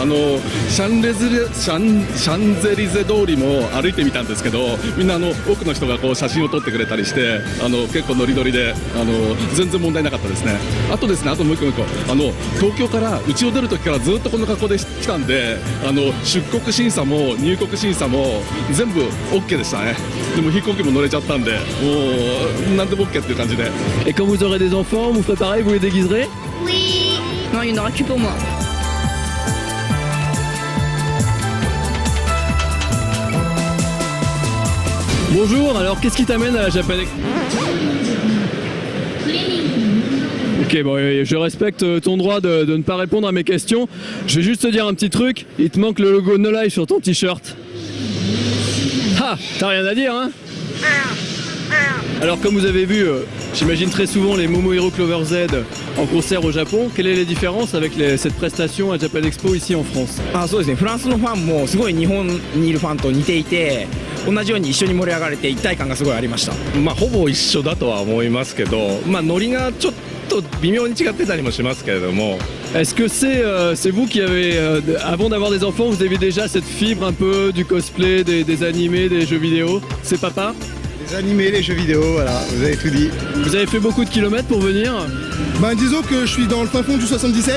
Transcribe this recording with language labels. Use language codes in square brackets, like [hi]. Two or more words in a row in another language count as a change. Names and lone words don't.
[ja] シャンゼリゼ通りも歩いてみたんですけど、みんな多くの人がこう写真を撮ってくれたりして結構ノリノリで全然問題なかったですね。あとですね、あともう一個東京から家を出る時からずっとこの格好で来たんで出国審査も入国審査も全部 OK でしたね。でも飛行機も乗れちゃったんでもう何でも OK っていう感じで。 [fr] Et quand vous aurez des enfants, vous ferez pareil, vous les déguiserez? Oui. Non, il n'y en aura que pour moi. Bonjour, alors qu'est-ce qui t'amène à la Japan Expo? Ok, bon, je respecte ton droit de ne pas répondre à mes questions. Je vais juste te dire un petit truc, il te manque le logo No Life sur ton t-shirt. Ah, t'as rien à dire, hein? Alors comme vous avez vu, j'imagine très souvent les Momohiro Clover Z en concert au Japon. Quelle est la différence avec cette prestation à Japan Expo ici en France? [ja] そうですね、フランスのファンもすごい日本にいるファンと似ていて、同じように一緒に盛り上がれて一体感がすごいありました。ほぼ一緒だとは思いますけど、ノリがちょっと微妙に違ってたりもしますけれども。 [fr] Est-ce que c'est vous qui avez, avant d'avoir des enfants, vous avez déjà cette fibre un peu du cosplay, des animés, des jeux vidéo? C'est papa? Les animés, les jeux vidéo, voilà, vous avez tout dit. Vous avez fait beaucoup de kilomètres pour venir? Ben disons que je suis dans le fin fond du 77.